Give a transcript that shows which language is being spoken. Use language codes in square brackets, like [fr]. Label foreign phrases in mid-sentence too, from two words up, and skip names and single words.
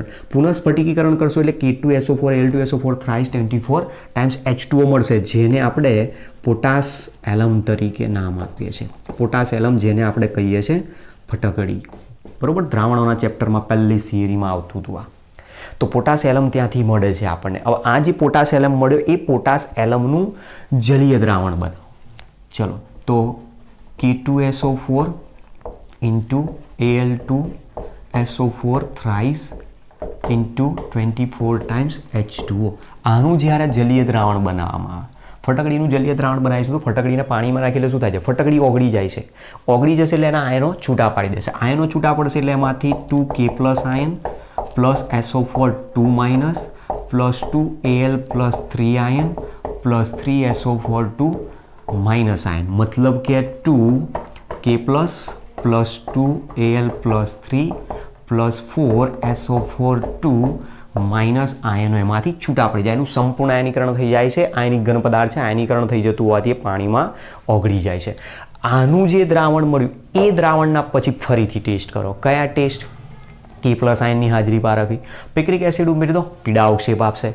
[gu] પુનઃસ્ફટિકીકરણ કરશો એટલે K2SO4 Al2SO4 [en] thrice 24 times H2O [gu] મળશે, જેને આપણે [en] potash alum [gu] તરીકે નામ આપીએ છીએ. [en] potash alum, [gu] જેને આપણે કહીએ છીએ ફટકડી. બરોબર, દ્રાવણોના ચેપ્ટરમાં પહેલી થિયરીમાં આવતું હતું આ. તો [en] potash alum [gu] ત્યાંથી મળે છે આપણને. હવે આ જે [en] potash alum [gu] મળ્યો એ [en] potash alum [gu] જલીય દ્રાવણ બનાવો. ચલો, તો [en] K2SO4 into Al2SO4 thrice into 24 times H2O. [gu] આનું જ્યારે જલીય દ્રાવણ બનાવવામાં આવે, ફટકડીનું જલીય દ્રાવણ બનાવીશું તો ફટકડીને પાણીમાં નાખી એટલે શું થાય છે, ફટકડી ઓગળી જાય છે. ઓગળી જશે એટલે એના આયનો છૂટા પાડી દેશે. આયનો છૂટા પડશે એટલે એમાંથી 2K+ આયન [en] plus SO4 2- plus 2Al plus 3 ion plus 3SO4 2- ion. [gu] મતલબ કે [en] 2K+ plus 2Al plus 3 plus 4SO4 2- [gu] આયનો એમાંથી છૂટા પડી જાય. એનું સંપૂર્ણ આયનીકરણ થઈ જાય છે. આયનિક ઘન પદાર્થ છે, આયનીકરણ થઈ જતું હોવાથી એ પાણીમાં ઓગળી જાય છે. આનું જે દ્રાવણ મળ્યું એ દ્રાવણના પછી ફરીથી ટેસ્ટ કરો. કયા ટેસ્ટ? K+ આયનની હાજરી પારખવી. [en] picric acid [gu] ઉમેરી દો, પીળા અવક્ષેપ આપશે.